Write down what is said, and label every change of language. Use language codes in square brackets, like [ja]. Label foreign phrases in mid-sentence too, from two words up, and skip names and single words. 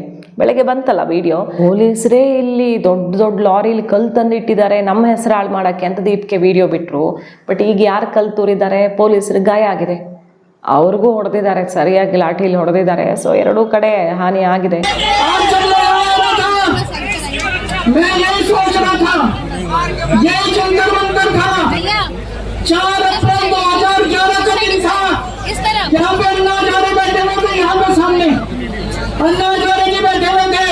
[kn] ಬೆಳಗ್ಗೆ ಬಂತಲ್ಲ ವಿಡಿಯೋ, ಪೊಲೀಸರೇ ಇಲ್ಲಿ ದೊಡ್ಡ ದೊಡ್ಡ ಲಾರಿಲಿ ಕಲ್ಲು ತಂದಿಟ್ಟಿದ್ದಾರೆ ನಮ್ಮ ಹೆಸರು ಹಾಳು ಮಾಡೋಕ್ಕೆ ಅಂತ ದೀಪ್ಗೆ ವಿಡಿಯೋ ಬಿಟ್ಟರು. ಬಟ್ ಈಗ ಯಾರು ಕಲ್ಲು ತೂರಿದ್ದಾರೆ? ಪೊಲೀಸರಿಗೆ ಗಾಯ ಆಗಿದೆ, ಅವ್ರಿಗೂ ಹೊಡೆದಿದ್ದಾರೆ, ಸರಿಯಾಗಿ ಲಾಠಿಲಿ ಹೊಡೆದಿದ್ದಾರೆ. ಸೊ ಎರಡೂ ಕಡೆ ಹಾನಿ ಆಗಿದೆ. [hi] यहाँ पे अन्ना हजारे बैठे हुए थे, यहाँ पे सामने अन्ना हजारे जी बैठे हुए थे।